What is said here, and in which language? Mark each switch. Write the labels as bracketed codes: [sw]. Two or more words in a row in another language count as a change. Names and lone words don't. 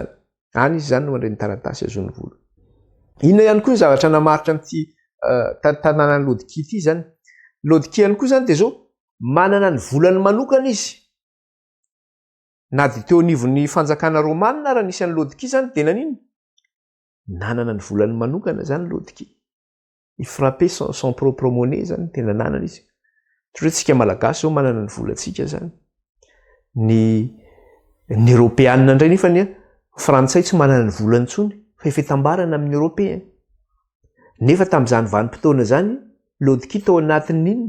[mg] Any izy zany no mandray ny taratasy azony vola. Inona ihany koa ny zavatra namaritra amin'ity tanànan'ny Laodikia ity zany? Laodikia ihany koa zany dia zao manana ny volany manokana izy. Na dia teo anivon'ny fanjakana Romanina raha nisy an'ny Laodikia zany dia nanino? Nanana ny volany manokana zany Laodikia. I [fr] frappait son propre monnaie [mg] zany, tena nanana izy. Toy tsika malagasy zao manana ny volantsika zany. Ny Europeanina indray nefa ny Frantsay tsy manana ny volany intsony, fa efa tambarana amin'ny Européen. Nefa tamin'izany vanim-potoana zany, Laodikia tao anatin'ny inona?